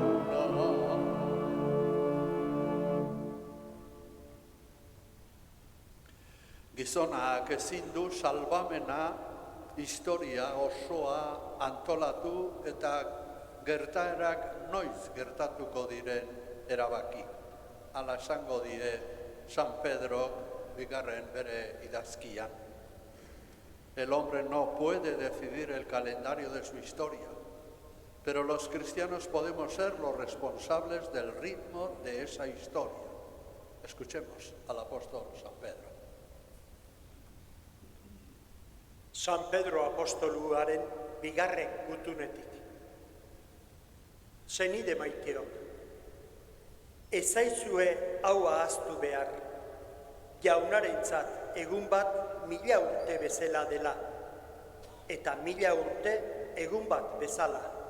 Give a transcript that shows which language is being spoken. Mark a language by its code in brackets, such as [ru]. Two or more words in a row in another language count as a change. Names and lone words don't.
[eu] Gizonak ezin du salbamena historia osoa antolatu eta gertaerak noiz gertatuko diren erabaki. Hala esango die San Pedro bigarren bere idazkian. [es] El hombre no puede decidir el calendario de su historia, pero los cristianos podemos ser los responsables del ritmo de esa historia. Escuchemos al apóstol San Pedro. [eu] San Pedro apostoluaren bigarren gutunetik. Senide maiteok, ezaizue hau ahaztu behar, jaunarentzat egun bat 1000 urte bezala dela, eta 1000 urte egun bat bezala.